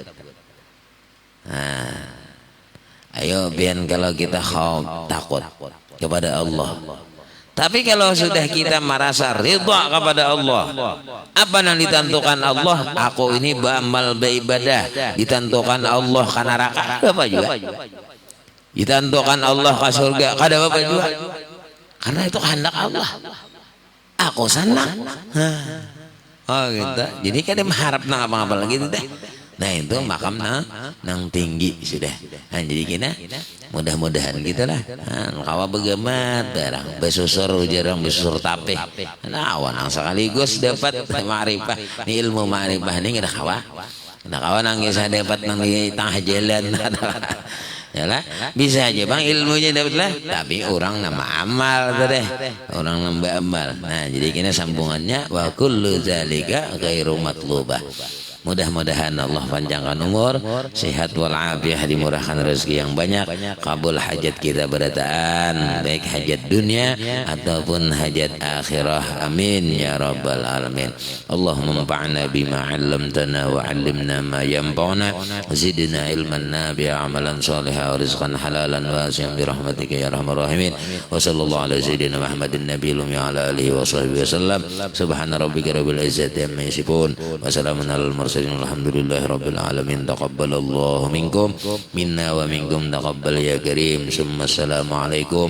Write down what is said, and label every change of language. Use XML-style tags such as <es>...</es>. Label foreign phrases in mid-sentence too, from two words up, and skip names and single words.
<bjn>Nah, ayo biar kalau kita khauf, takut kepada Allah. Tapi kalau sudah kita merasa ridha kepada Allah, apa yang ditentukan Allah? Aku ini beramal beribadah, ditentukan Allah ke neraka, apa juga? Ditentukan Allah ke surga, kada apa juga? Karena itu kehendak Allah. Aku senang. Oh gitu. Jadi kada mengharap nang apa-apa lagi deh. Nah, itu makam nang tinggi sudah. Nah, jadi kita mudah-mudahan gitulah. Nah, kawa begemat barang besusur jarang besusur tapih. Nah, awan sekaligus dapat ma'rifah. Ini ilmu ma'rifah ini ada kawa. Nah, kawa nang bisa dapat nang di tengah jalan. Yalah, bisa aja bang ilmunya dapat lah. Tapi orang nama amal tuh deh. Orang nambah amal. Nah, jadi kita sambungannya</bjn> <ar>وكل ذلك غير مطلوبة.</ar> <bjn>Mudah-mudahan Allah panjangkan umur, sehat walafiat, dimurahkan rezeki yang banyak, kabul hajat kita berataan, baik hajat dunia ataupun hajat akhirah.</bjn> <ar>آمين يا رب العالمين اللهم انفعنا بما علمتنا وعلمنا ما ينفعنا زدنا علما نافعا عملا صالحا ورزقا حلالا واسعا برحمتك يا أرحم الراحمين. وصلى الله على سيدنا محمد النبي الأمي وعلى آله وصحبه وسلم. سبحان ربك رب العزة عما يصفون وسلام على الحمد لله رب العالمين. تقبل الله منكم منا ومنكم تقبل يا كريم.</ar>